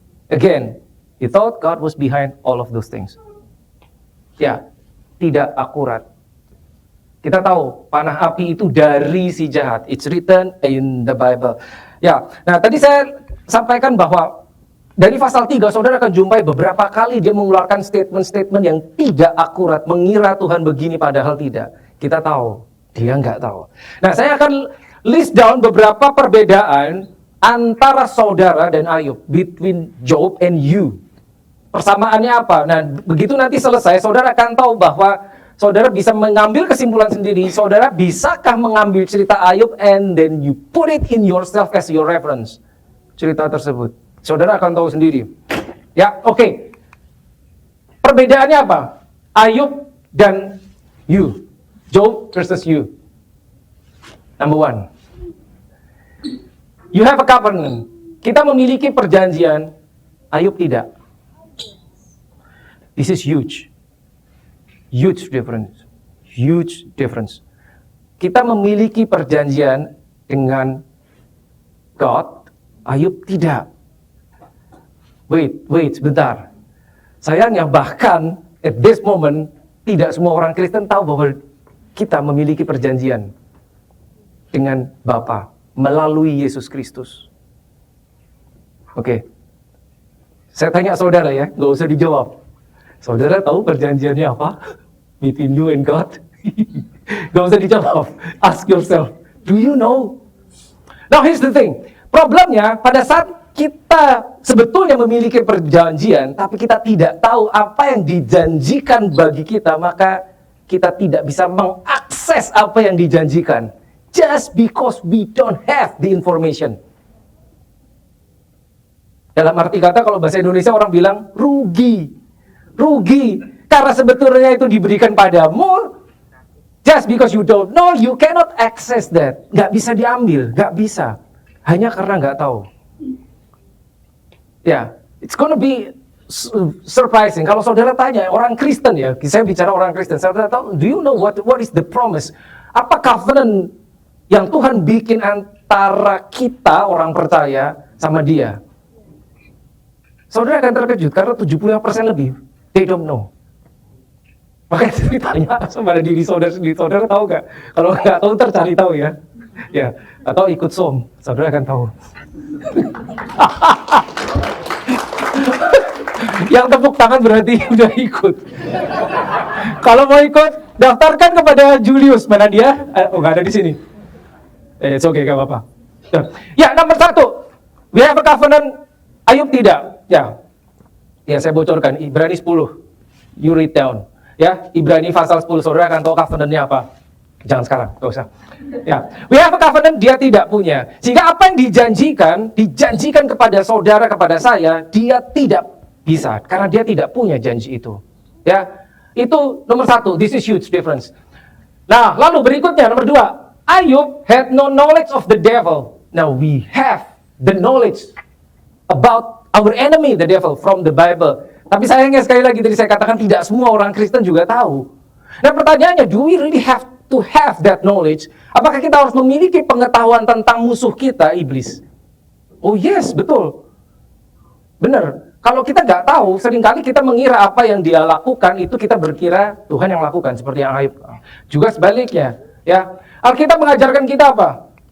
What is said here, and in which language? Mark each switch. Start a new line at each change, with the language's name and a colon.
English: Again, he thought God was behind all of those things.
Indonesian: Ya, tidak akurat. Kita tahu panah api itu dari si jahat.
English: It's written in the Bible.
Indonesian: Ya, nah tadi saya sampaikan bahwa dari pasal 3 saudara akan jumpai beberapa kali dia mengeluarkan
English: statement-statement
Indonesian: yang tidak akurat, mengira Tuhan begini padahal tidak. Kita tahu, dia nggak tahu. Nah, saya akan
English: list down
Indonesian: beberapa perbedaan antara saudara dan Ayub,
English: between Job and you.
Indonesian: Persamaannya apa? Nah, begitu nanti selesai, saudara akan tahu bahwa saudara bisa mengambil kesimpulan sendiri. Saudara bisakah mengambil cerita Ayub
English: and then you put it in yourself as your reference.
Indonesian: Cerita tersebut. Saudara akan tahu sendiri. Ya, oke. Perbedaannya apa?
English: Ayub dan you. Job versus you. Number one. You have a covenant.
Indonesian: Kita memiliki perjanjian. Ayub tidak.
English: This is huge. Huge difference. Huge difference.
Indonesian: Kita memiliki perjanjian dengan God, Ayub tidak.
English: Wait,
Indonesian: sebentar. Sayangnya bahkan
English: at this moment,
Indonesian: tidak semua orang Kristen tahu bahwa kita memiliki perjanjian dengan Bapa melalui Yesus Kristus. Oke. Saya tanya saudara ya, nggak usah dijawab. Saudara tahu perjanjiannya apa?
English: Between you and God?
Indonesian: Gak usah dijawab.
English: Ask yourself, do you know? Now here's the thing.
Indonesian: Problemnya pada saat kita sebetulnya memiliki perjanjian, tapi kita tidak tahu apa yang dijanjikan bagi kita, maka kita tidak bisa mengakses apa yang dijanjikan.
English: Just because we don't have the information.
Indonesian: Dalam arti kata, kalau bahasa Indonesia orang bilang rugi. Rugi, karena sebetulnya itu diberikan padamu.
English: Just because you don't know, you cannot access that.
Indonesian: Gak bisa diambil, gak bisa. Hanya karena gak tahu.
English: Ya, it's gonna be surprising.
Indonesian: Kalau saudara tanya, orang Kristen ya, saya bicara orang Kristen, saudara tahu,
English: do you know what is the promise?
Indonesian: Apa covenant yang Tuhan bikin antara kita, orang percaya, sama dia? Saudara akan terkejut, karena 75% lebih they don't know. Makanya ceritanya sama diri saudara sendiri. Saudara tahu gak? Kalau nggak tahu, ntar cari tahu ya. Ya, atau ikut som, saudara akan tahu. Yang tepuk tangan berarti udah ikut. Kalau mau ikut, daftarkan kepada Julius. Mana dia? Oh, nggak ada di sini.
English: It's okay,
Indonesian: gak apa-apa. Ya, nomor 1.
English: We have a covenant.
Indonesian: Ayub tidak. Ya, saya bocorkan, Ibrani 10,
English: you read down.
Indonesian: Ya, Ibrani pasal 10, saudara akan tahu covenant-nya apa. Jangan sekarang, gak usah. Ya,
English: we have a covenant,
Indonesian: dia tidak punya. Sehingga apa yang dijanjikan kepada saudara, kepada saya, dia tidak bisa. Karena dia tidak punya janji itu. Ya, itu nomor 1,
English: this is huge difference.
Indonesian: Nah, lalu berikutnya, nomor 2,
English: Ayub had no knowledge of the devil. Now, we have the knowledge about our enemy, the devil, from the Bible.
Indonesian: Tapi sayangnya sekali lagi tadi saya katakan tidak semua orang Kristen juga tahu. Nah, pertanyaannya,
English: do we really have to have that knowledge?
Indonesian: Apakah kita harus memiliki pengetahuan tentang musuh kita, iblis?
English: Oh yes,
Indonesian: betul. Benar. Kalau kita nggak tahu, seringkali kita mengira apa yang dia lakukan itu kita berkira Tuhan yang lakukan, seperti yang Ayub. Juga sebaliknya, ya. Alkitab mengajarkan kita apa?